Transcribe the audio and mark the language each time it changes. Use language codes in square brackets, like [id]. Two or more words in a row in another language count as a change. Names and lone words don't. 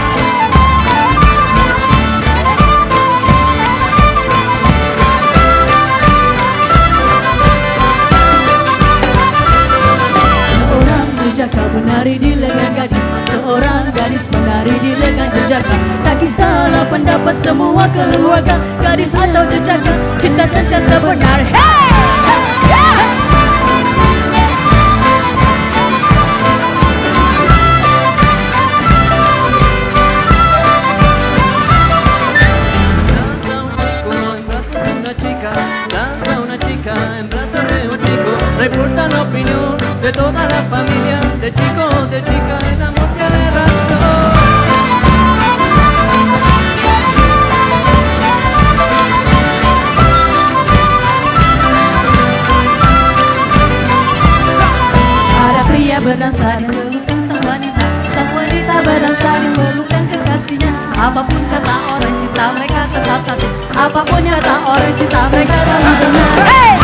[ms] Jaka menari di lengan gadis, seorang gadis menari di lengan jejaka. Tak kisahlah pendapat semua keluarga, gadis atau jejaka, cinta sentiasa benar. Hey! [es] Danza una chica en brazos de un chico, reporta la opinión de toda la familia, de chico o de chica, el amor tiene razón. [id] Ada pria berdansa dan melukan sang wanita berdansa dan melukan kekasihnya. Apapun kata orang, cinta mereka tetap satu. Apapun kata orang, cinta mereka selalu benar. Hey!